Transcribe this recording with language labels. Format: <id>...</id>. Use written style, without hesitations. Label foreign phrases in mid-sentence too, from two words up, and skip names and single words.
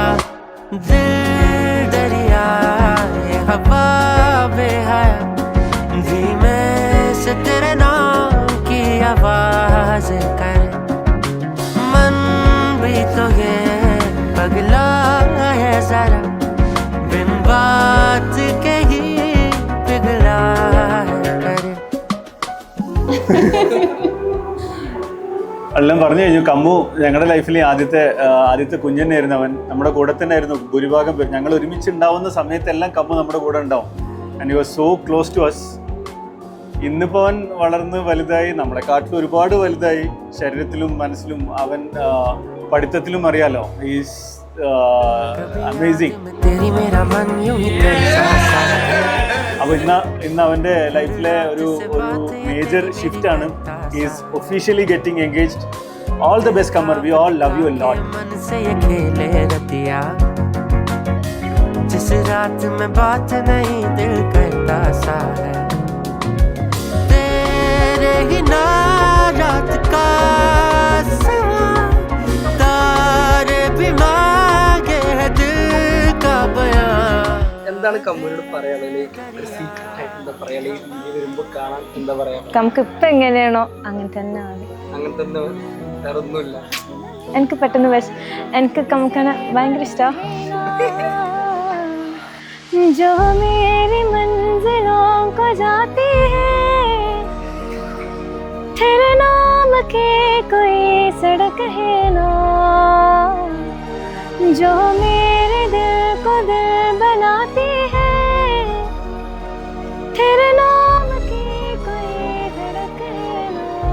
<hi>दिल दरिया ये हवा बेहया धीमे से तेरे नाम की आवाज करे. मन भी तो ये पगला है जरा बिन बात के ही पिघला है करे.</hi> <ml>എല്ലാം പറഞ്ഞു കഴിഞ്ഞു. കമ്മു ഞങ്ങളുടെ ലൈഫിലെ ആദ്യത്തെ കുഞ്ഞനായിരുന്നു. അവൻ നമ്മുടെ കൂടെ തന്നെ ആയിരുന്നു ഭൂരിഭാഗം പേര്. ഞങ്ങൾ ഒരുമിച്ചുണ്ടാവുന്ന സമയത്തെല്ലാം കമ്മു നമ്മുടെ കൂടെ ഉണ്ടാവും.</ml> <en>and he was so close to us.</en> <ml>ഇന്നിപ്പോൾ അവൻ വളർന്ന് വലുതായി, നമ്മളെക്കാട്ടിലും ഒരുപാട് വലുതായി ശരീരത്തിലും മനസ്സിലും. അവൻ പഠിത്തത്തിലും അറിയാലോ.</ml> <en>is amazing.</en> <ml>അപ്പോൾ ഇന്ന് അവൻ്റെ ലൈഫിലെ ഒരു</ml> <en>major shiftആണ്. He is officially getting engaged. All the best, Kamar. We all love you a lot.</en> <hi>जिस रात में बात नहीं दिल करता सा है, तेरे ही ना रात का समा तारे भी मांगे है दिल का बयान.</hi> <ml>എന്താണ് കമ്മനോട് പറയാനുള്ളത്? എന്താ പറയാ വരുമ്പോ കാണാൻ എന്താ പറയാ? നമുക്ക് ഇപ്പൊ എങ്ങനെയാണോ അങ്ങനെ തന്നെ മതി. അങ്ങനെ തന്നെ വേറെ ഒന്നുമില്ല. എനിക്ക് പെട്ടെന്ന് എനിക്ക് കമ്മുക്കാനെ ഭയങ്കര ഇഷ്ടമാണ്.</ml> <hi>जो मेरी मंजिलों को जाती है तेरे नाम की कोई सड़क है ना, जो मेरे दिल को दिल बनाती है तेरे नाम की कोई धड़क है ना.</hi>